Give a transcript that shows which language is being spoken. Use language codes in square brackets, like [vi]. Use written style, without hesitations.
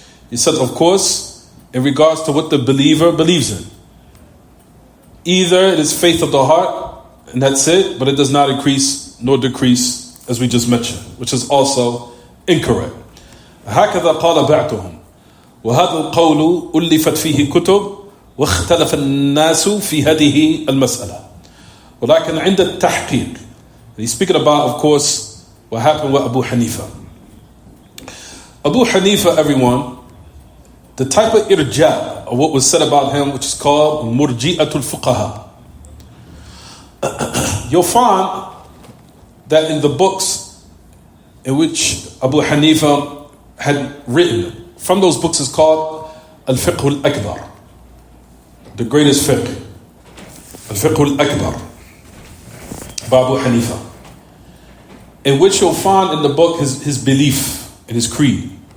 [en] He said, of course, in regards to what the believer believes in, either it is faith of the heart and that's it, but it does not increase nor decrease, as we just mentioned, which is also incorrect. [ar] هكذا قال بعضهم وهذا القول ألفت فيه كتب واختلف الناس في هذه المسألة ولكن عند التحقيق. [en] He's speaking about, of course, what happened with Abu Hanifa. Abu Hanifa, everyone, the type of irja, or what was said about him, which is called murji'atul fuqaha. You'll find that in the books in which Abu Hanifa had written, from those books is called Al-Fiqh al-Akbar, the greatest fiqh, Al-Fiqh al-Akbar by Abu Hanifa, in which you'll find in the book his belief and his creed.